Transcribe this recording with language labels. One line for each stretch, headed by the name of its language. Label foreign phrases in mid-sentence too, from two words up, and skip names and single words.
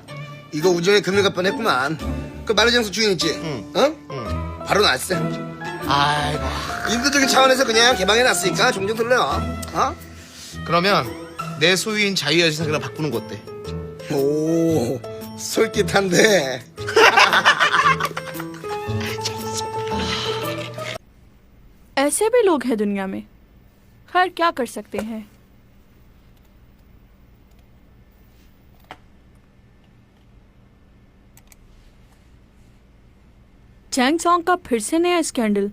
Korean: 이거 우정에 금일 갈 뻔했구만. 그 만리장성 주인 있지? 응. 어? 응. 바로 났어. 아이고 인도적인 차원에서 그냥 개방해놨으니까 종종 들려. 어? 그러면 내 소유인 자유여신상이랑 바꾸는 거 어때? 오 솔깃한데.
Hindi: ऐसे भी लोग हैं दुनिया में। खैर क्या कर सकते हैं। चैंग सॉन्ग का फिर से नया स्कैंडल।